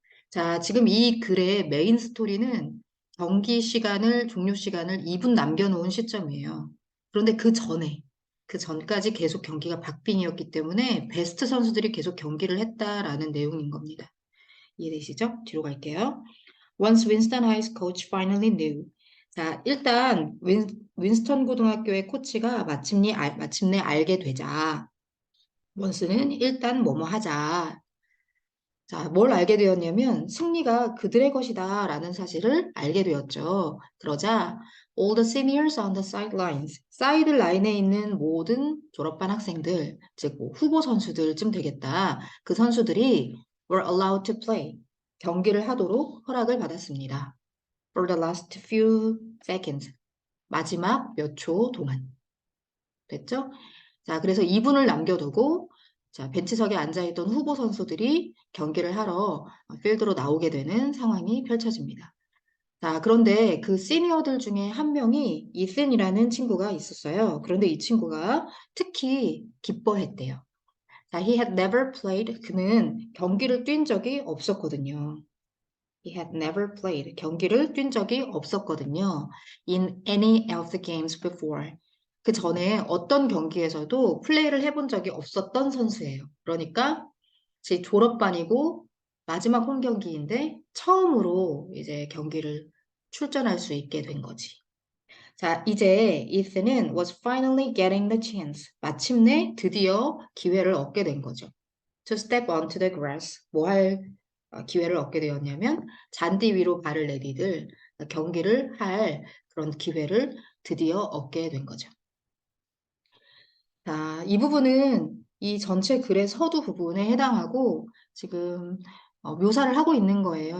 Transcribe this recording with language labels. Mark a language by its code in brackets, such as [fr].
[ko] 자, 지금 이 글의 메인 스토리는 경기 시간을, 종료 시간을 2분 남겨놓은 시점이에요. 그런데 그 전까지 계속 경기가 박빙이었기 때문에 베스트 선수들이 계속 경기를 했다라는 내용인 겁니다. 이해되시죠? 뒤로 갈게요. [en] Once Winston High's coach finally knew. [ko] 자, 일단 윈스턴 고등학교의 코치가 마침내 알게 되자. 원스는 일단 뭐뭐 하자. 자, 뭘 알게 되었냐면 승리가 그들의 것이다라는 사실을 알게 되었죠. 그러자 [en] all the seniors on the sidelines, [ko] 사이드 라인에 있는 모든 졸업반 학생들, 즉 뭐 후보 선수들쯤 되겠다. 그 선수들이 [en] were allowed to play, [ko] 경기를 하도록 허락을 받았습니다. [en] For the last few seconds, [ko] 마지막 몇 초 동안. 됐죠? 자, 그래서 2분을 남겨두고 자, 벤치석에 앉아있던 후보 선수들이 경기를 하러 필드로 나오게 되는 상황이 펼쳐집니다. 자, 그런데 그 시니어들 중에 한 명이 이슨이라는 친구가 있었어요. 그런데 이 친구가 특히 기뻐했대요. [en] 자, he had never played. [ko] 그는 경기를 뛴 적이 없었거든요. [en] He had never played. [ko] 경기를 뛴 적이 없었거든요. [en] In any of the games before. [ko] 그 전에 어떤 경기에서도 플레이를 해본 적이 없었던 선수예요. 그러니까 제 졸업반이고 마지막 홈 경기인데 처음으로 이제 경기를 출전할 수 있게 된 거지. 자, 이제 [en] Ethan은 was finally getting the chance. [ko] 마침내 드디어 기회를 얻게 된 거죠. [en] To step onto the grass. [ko] 기회를 얻게 되었냐면 잔디 위로 발을 내디딜 경기를 할 그런 기회를 드디어 얻게 된 거죠. 자, 이 부분은 이 전체 글의 서두 부분에 해당하고 지금 묘사를 하고 있는 거예요.